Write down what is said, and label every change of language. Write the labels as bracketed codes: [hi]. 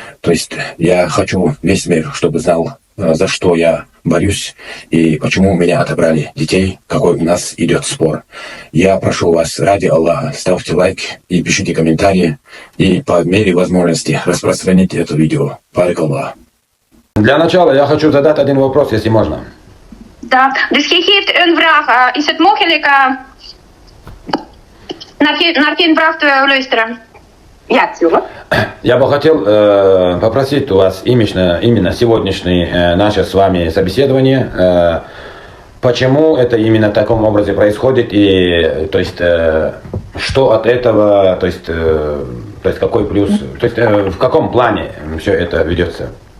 [ru] То есть я хочу весь мир, чтобы знал, за что я борюсь и почему у меня отобрали детей, какой у нас идет спор. Я прошу вас, ради Аллаха, ставьте лайк и пишите комментарии, и по мере возможности распространите это видео. Барак Аллах. Для начала я хочу задать один вопрос, если можно. [nl] Ja, dus je geeft een vraag. Is het mogelijk naar geen vraag te luisteren? Ja, tuurlijk. [ru] Я бы хотел попросить у вас именно сегодняшнее наше с вами собеседование, почему это именно в таком образе происходит и то есть что от этого, то есть какой плюс, то есть в каком плане все это ведется.